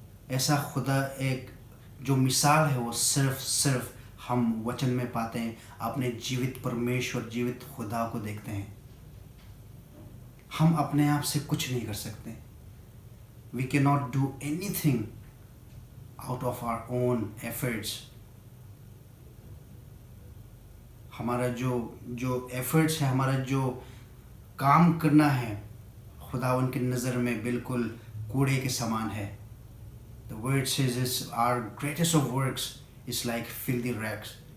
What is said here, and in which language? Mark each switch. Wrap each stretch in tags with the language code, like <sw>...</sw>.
<hi>ऐसा खुदा एक जो मिसाल है वो सिर्फ हम वचन में पाते हैं, अपने जीवित परमेश्वर, जीवित खुदा को देखते हैं। हम अपने आप से कुछ नहीं कर सकते।</hi> <en>We cannot do anything out of our own efforts.</en> <hi>हमारा जो एफर्ट्स है, हमारा जो काम करना है, खुदावन की नज़र में बिल्कुल कूड़े के समान है।</hi> <en>The word says is our greatest of works is like filthy rags.</en>